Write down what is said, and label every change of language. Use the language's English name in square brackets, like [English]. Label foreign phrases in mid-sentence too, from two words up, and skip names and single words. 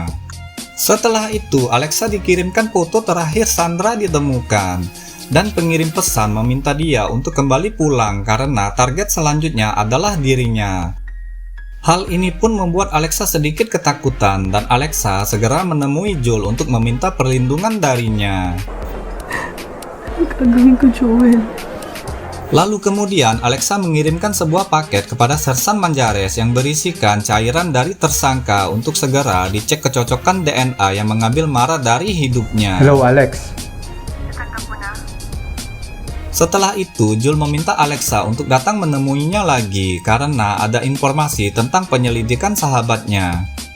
[Indonesian] Setelah itu, Alexa dikirimkan foto terakhir Sandra ditemukan dan pengirim pesan meminta dia untuk kembali pulang karena target selanjutnya adalah dirinya. Hal ini pun membuat Alexa sedikit ketakutan dan Alexa segera menemui Jul untuk meminta perlindungan darinya. [Filipino] Gagawin ko, Joel. [Indonesian] Lalu kemudian Alexa mengirimkan sebuah paket kepada Sersan Manjares yang berisikan cairan dari tersangka untuk segera dicek kecocokan DNA yang mengambil Mara dari hidupnya. Hello, Alex. Setelah itu, Jul meminta Alexa untuk datang menemuinya lagi karena ada informasi tentang penyelidikan sahabatnya.